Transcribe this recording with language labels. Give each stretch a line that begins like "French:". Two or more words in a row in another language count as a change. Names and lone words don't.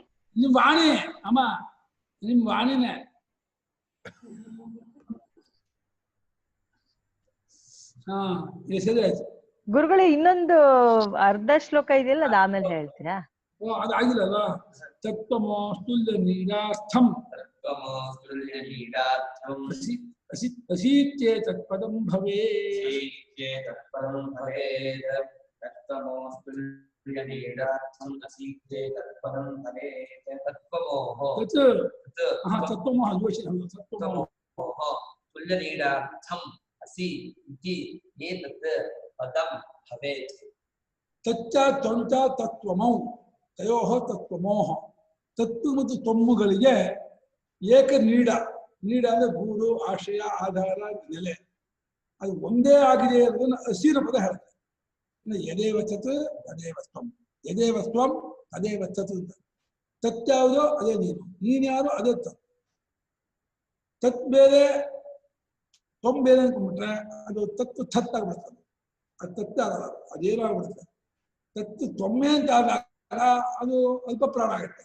Kannada: ನಿಮ್ ವಾಣಿ ಅಮ್ಮ, ನಿಮ್ ವಾಣಿನೇ. ಹಾ, ಹೆಸರಾಯ್ತು. ಗುರುಗಳೇ, ಇನ್ನೊಂದು ಅರ್ಧ ಶ್ಲೋಕ ಇದೆಯಲ್ಲ, ಅದು ಆಮೇಲೆ ಹೇಳ್ತೀರಾ? ಓ, ಅದಾಗಿಲ್ಲಲ್ಲ.
Sanskrit: ತತ್ವಮೋಸ್ತುಲ್ಯ ನೀರಾರ್ಥಂ ಅಸೀತ್ಯೇತತ್ ಪದಂ ಭವೇತ್. ತತ್ವಮೋಹ ತಚ್ಚ ತ್ವಂಚ ತತ್ವಮೌ ತಯೋಹ ತತ್ವಮೋಹ.
Kannada: ತತ್ತು ಮತ್ತು ತೊಮ್ಮುಗಳಿಗೆ ಏಕ ನೀಡ. ನೀಡ ಅಂದ್ರೆ ಗೂಡು, ಆಶ್ರಯ, ಆಧಾರ, ನೆಲೆ. ಅದು ಒಂದೇ ಆಗಿದೆ ಅನ್ನೋದನ್ನ ಹಸಿರ ಪದ ಹೇಳುತ್ತೆ.
Sanskrit: ಯದೇವ ತತ್ ತದೇವ ತ್ವಂ, ಯದೇವ ತ್ವಂ ತದೇವ ತತ್ ಅಂತ.
Kannada: ತತ್ ಯಾವುದೋ ಅದೇ ನೀನು, ನೀನ್ಯಾರೋ ಅದೇ ತತ್. ತತ್ ಬೇರೆ ತ್ವಂ ಬೇರೆ ಅಂದ್ಕೊಂಡ್ಬಿಟ್ರೆ ಅದು ತತ್ತು ಥತ್ ಆಗ್ಬಿಡ್ತದೆ. ಅದು ತತ್ ಆಗಲ್ಲ, ಅದೇನೋ ಆಗ್ಬಿಡುತ್ತೆ. ತತ್ತು ತೊಮ್ಮೆ ಅಂತ ಆದಾಗ ಅದು ಅಲ್ಪ ಪ್ರಾಣ ಆಗುತ್ತೆ.